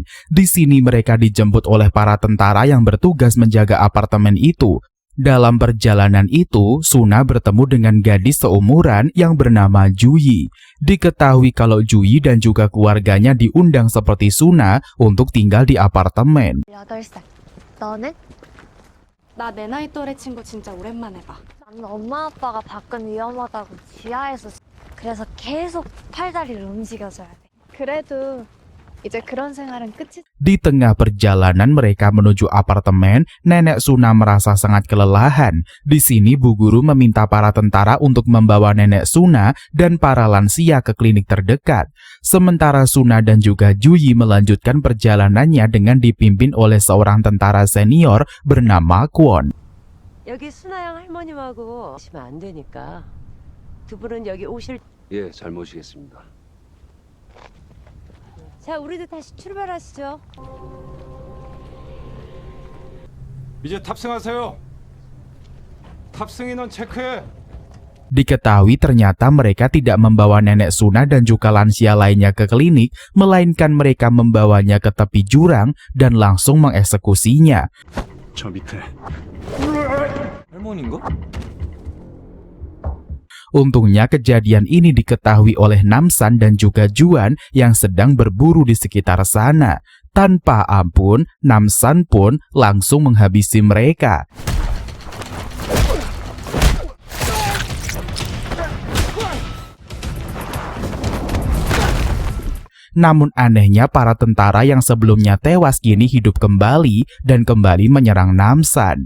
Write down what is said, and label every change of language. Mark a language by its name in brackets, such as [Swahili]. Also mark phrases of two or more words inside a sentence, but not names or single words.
[Indonesian] Di sini mereka dijemput oleh para tentara yang bertugas menjaga apartemen itu. Dalam perjalanan itu, Suna bertemu dengan gadis seumuran yang bernama Juyi. Diketahui kalau Juyi dan juga keluarganya diundang seperti Suna untuk tinggal di apartemen. [Korean] 8살. 너는? 나 내 나이 또래 친구 진짜 오랜만에 봐. 나는 엄마 아빠가 밖은 위험하다고 지하에서 그래서 계속 팔다리를 움직여줘야 돼. 그래도 이제 그런 생활은 끝이. [Indonesian] Di tengah perjalanan mereka menuju apartemen, nenek Suna merasa sangat kelelahan. Di sini Bu Guru meminta para tentara untuk membawa nenek Suna dan para lansia ke klinik terdekat. Sementara Suna dan juga Juyi melanjutkan perjalanannya dengan dipimpin oleh seorang tentara senior bernama Kwon. [Korean] 여기 순아양 할머님하고 오시면 안 되니까 두 분은 여기 오실. 예, 잘 모시겠습니다. 자, 우리도 다시 출발하시죠. 이제 탑승하세요. 탑승 인원 체크해. [Indonesian] Diketahui ternyata mereka tidak membawa nenek Suna dan juga lansia lainnya ke klinik, melainkan mereka membawanya ke tepi jurang dan langsung mengeksekusinya. [Korean] 저 밑에. 할머니인가? [Indonesian] Untungnya kejadian ini diketahui oleh Namsan dan juga Juan yang sedang berburu di sekitar sana. Tanpa ampun, Namsan pun langsung menghabisi mereka. Namun anehnya para tentara yang sebelumnya tewas kini hidup kembali dan kembali menyerang Namsan.